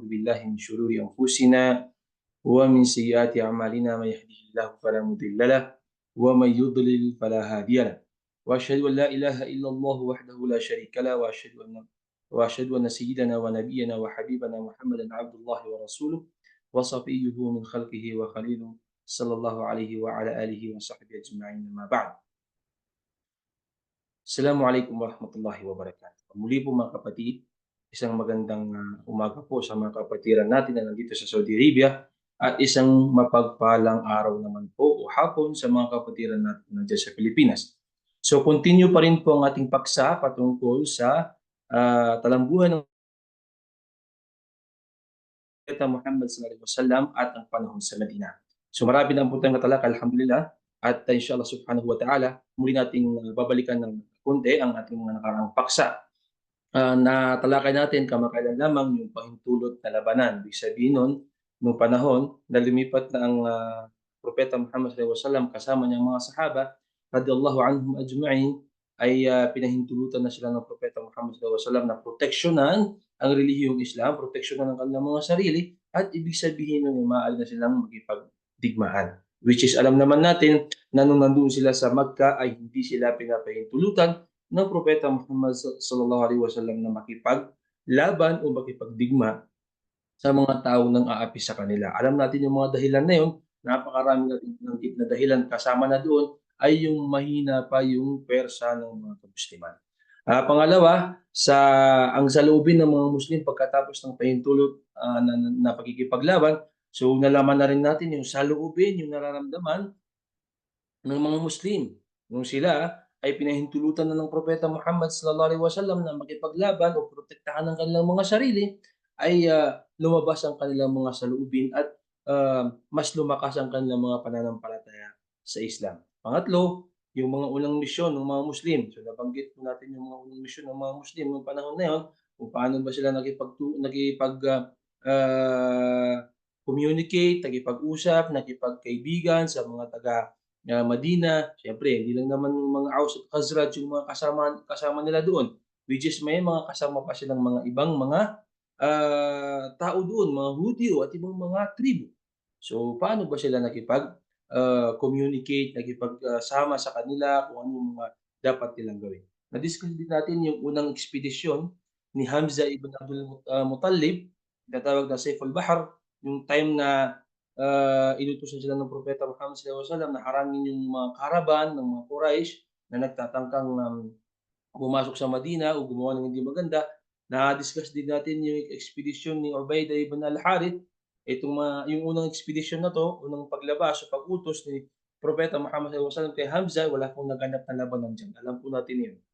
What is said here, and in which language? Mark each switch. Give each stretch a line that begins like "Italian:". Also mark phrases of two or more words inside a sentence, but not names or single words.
Arabic: بالله من شرور أنفسنا ومن سيئات أعمالنا من يهده الله فلا مضل له ومن يضلل فلا هادي له وأشهد أن لا إله إلا الله وحده لا شريك له وأشهد أن سيدنا ونبينا وحبيبنا محمدا عبد الله ورسوله وصفيه من خلقه وخليله صلى الله عليه وعلى آله وصحبه أجمعين ما بعد. السلام عليكم ورحمة الله وبركاته.
Filipino: Muli po mga kapatid, isang magandang umaga po sa mga kapatiran natin na nandito sa Saudi Arabia at isang mapagpalang araw naman po o hapon sa mga kapatiran natin nandiyan sa Pilipinas. So continue pa rin po ang ating paksa patungkol sa talambuhan ng Propeta Muhammad
Arabic: صلى الله عليه وسلم
Filipino: at ang panahon sa Medina. So marami na po tayong natalakay, alhamdulillah, at
Arabic: إن شاء الله سبحانه وتعالى,
Filipino: muli nating babalikan ng kundi ang ating mga nakaraang paksa. Natalakay natin kamakailan lamang yung pahintulot na labanan. Ibig sabihin nun, noong panahon na lumipat na ang Propeta Muhammad
Arabic: صلى الله عليه وسلم
Filipino: kasama niyang mga sahaba,
Arabic: رضي الله عنهم أجمعين,
Filipino: ay pinahintulutan na sila ng Propeta Muhammad
Arabic: صلى الله عليه وسلم
Filipino: na proteksyonan ang relihiyong Islam, proteksyonan ang kanilang mga sarili, at ibig sabihin nun, maaari na silang magipagdigmaan.
English: Which is,
Filipino: alam naman natin na nung nandun sila sa Magka ay hindi sila pinapahintulutan ng Propeta Muhammad
Arabic: صلى الله عليه وسلم
Filipino: na makipaglaban o makipagdigma sa mga tao nang aapi sa kanila. Alam natin yung mga dahilan na yun, napakarami natin na dahilan, kasama na doon ay yung mahina pa yung pwersa ng mga kamusliman. Pangalawa, ang saloobin ng mga Muslim pagkatapos ng pahintulot na pagkikipaglaban, so nalaman na rin natin yung saloobin, yung nararamdaman ng mga Muslim nung sila ay pinahintulutan na ng Propeta Muhammad
Arabic: صلى الله عليه وسلم
Filipino: na makipaglaban o protektahan ang kanilang mga sarili, ay lumabas ang kanilang mga saloobin at mas lumakas ang kanilang mga pananampalataya sa Islam. Pangatlo, yung mga unang misyon ng mga Muslim. So nabanggit po natin yung mga unang misyon ng mga Muslim noong panahon na yun, kung paano ba sila communicate, nakipag-usap, nakipagkaibigan sa mga taga Madina. Siyempre, hindi lang naman yung mga Aus at Khazraj yung mga kasama nila doon,
English: which is
Filipino: may mga kasama pa silang mga ibang mga tao doon, mga Hudyo at ibang mga tribo. So, paano ba sila communicate, nakipagsama sa kanila, kung ano yung mga dapat nilang gawin. Na-discuss din natin yung unang ekspedisyon ni Hamza ibn Abdul Muttalib, tinatawag na Saiful Bahr, yung time na inutusan sila ng Propeta Muhammad
Arabic: صلى الله عليه وسلم
Filipino: na harangin yung mga karaban ng mga Quraysh na nagtatangkang pumasok sa Madina o gumawa ng hindi maganda. Na-discuss din natin yung ekspedisyon ni Ubaidah ibn al-Harith. Yung unang ekspedisyon na 'to, unang paglabas o pag-utos ni Propeta Muhammad
Arabic: صلى الله عليه وسلم
Filipino: kay Hamza, wala pong naganap na labanan diyan. Alam po natin 'yun.